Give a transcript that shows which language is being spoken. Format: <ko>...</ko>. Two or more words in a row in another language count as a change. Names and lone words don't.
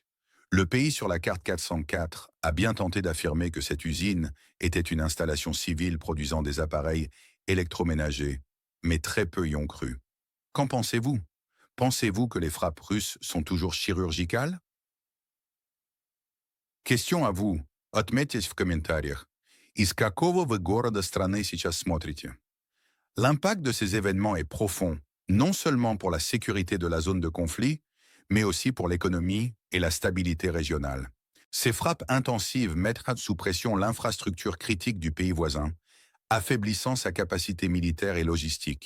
<fr>Le pays sur la carte 404 a bien tenté d'affirmer que cette usine était une installation civile produisant des appareils électroménagers, mais très peu y ont cru. Qu'en pensez-vous? Pensez-vous que les frappes russes sont toujours chirurgicales? Question à vous.</fr> <ru>Отметьтесь в комментариях. Из какого вы города страны сейчас смотрите?</ru> <fr>L'impact de ces événements est profond, non seulement pour la sécurité de la zone de conflit, mais aussi pour l'économie et la stabilité régionale. Ces frappes intensives mettent sous pression l'infrastructure critique du pays voisin, affaiblissant sa capacité militaire et logistique.</fr>